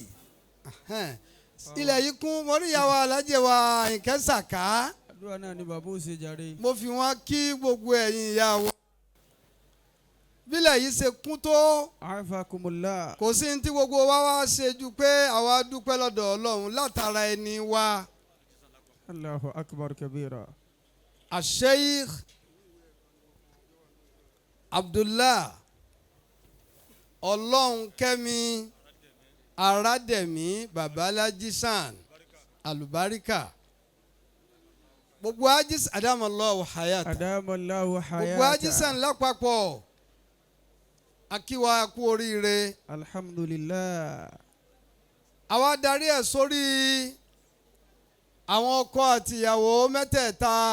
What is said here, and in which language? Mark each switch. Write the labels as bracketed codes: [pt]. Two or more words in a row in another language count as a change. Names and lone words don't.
[yo] ilẹ̀ yìí kún mo rí ìyàwó Alhaji wa Àyìnkẹ́ Sàká. àdúrà náà ni bàbá ò ṣe jàre. mo fi wọn kí gbogbo ẹ̀yin ìyá wa. bílẹ̀ yìí ṣe kún tó. afakumullah. kò sí ní tí gbogbo wa wá ṣe ju pé àwa dúpẹ́ lọ́dọ̀ Ọlọ́run látara ẹni wa. [ar] الله أكبر كبيرا. [yo] Sheikh Abdullah Olohunkemi Arademi Babalajisan Al-Barkah. gbogbo ajísàn [ar] أدام الله حياة. [yo] gbogbo ajísàn lápapọ̀. akíwa kú oríire. alhamdulillah. àwa darí ẹ̀ sórí àwọn ọkọ àtìyàwó mẹ́tẹ̀ẹ̀ta.